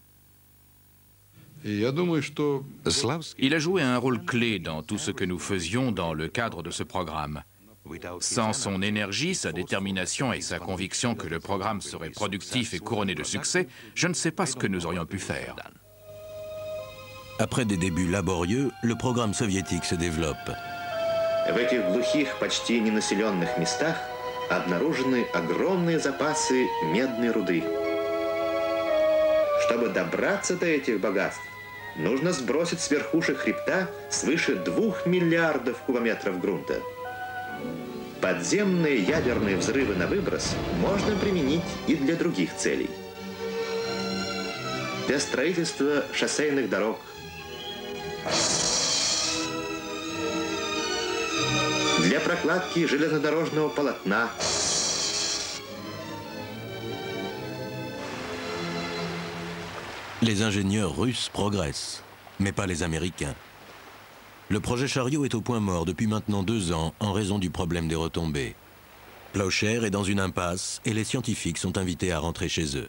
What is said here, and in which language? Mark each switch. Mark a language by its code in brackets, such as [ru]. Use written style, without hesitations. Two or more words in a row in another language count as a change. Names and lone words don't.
[fr] Il a joué un rôle clé dans tout ce que nous faisions dans le cadre de ce programme. Sans son énergie, sa détermination et sa conviction que le programme serait productif et couronné de succès, je ne sais pas ce que nous aurions pu faire. Après des débuts laborieux, le programme soviétique se développe. [ru] В этих глухих, почти ненаселенных местах обнаружены огромные запасы медной руды. Чтобы добраться до этих богатств, нужно сбросить с верхушек хребта свыше 2 миллиардов кубометров грунта. Подземные ядерные взрывы на выброс можно применить и для других целей. Для строительства шоссейных дорог, для прокладки железнодорожного полотна, [fr] Les ingénieurs russes progressent, mais pas les Américains. Le projet Chariot est au point mort depuis maintenant 2 ans en raison du problème des retombées. Plowshare est dans une impasse et les scientifiques sont invités à rentrer chez eux.